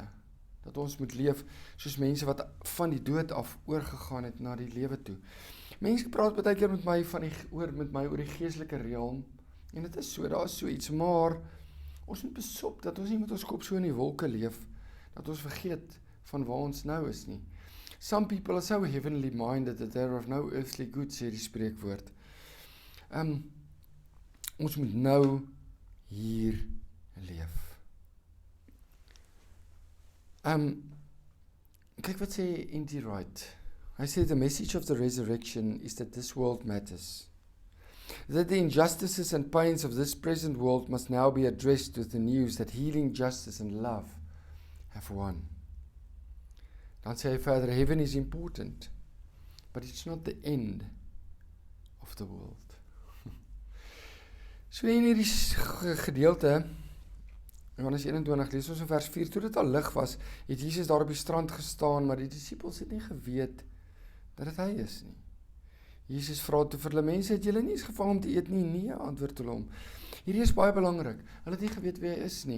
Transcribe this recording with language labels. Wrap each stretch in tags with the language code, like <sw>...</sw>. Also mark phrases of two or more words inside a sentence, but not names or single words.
<af>Dat ons moet leef soos mense wat van die dood af oorgegaan het na die lewe toe. Mense praat baie keer met my oor die geestelike realm, en dit is so, daar is so iets, maar ons moet besop dat ons nie met ons kop so in die wolke leef, dat ons vergeet van waar ons nou is nie.</af> <en>Some people are so heavenly minded that they are of no earthly good,</en> <af>sê die spreekwoord. Ons moet nou hier leef. Kyk wat sê N.T. Wright. Hy sê,</af> <en>the message of the resurrection is that this world matters. That the injustices and pains of this present world must now be addressed with the news that healing, justice and love have won.</en> <af>Dan sê hy verder,</af> <en>heaven is important, but it's not the end of the world.</en> <af>So in hierdie gedeelte Johannes 21, lees ons in vers 4, toe dit al lig was, het Jesus daar op die strand gestaan, maar die disippels het nie geweet dat dit hy is nie. Jesus vra toe vir hulle, mense, het julle nie eens gevang om te eet nie? Nee, antwoord hulle hom. Hierdie is baie belangrik. Hulle het nie geweet wie hy is nie.</af>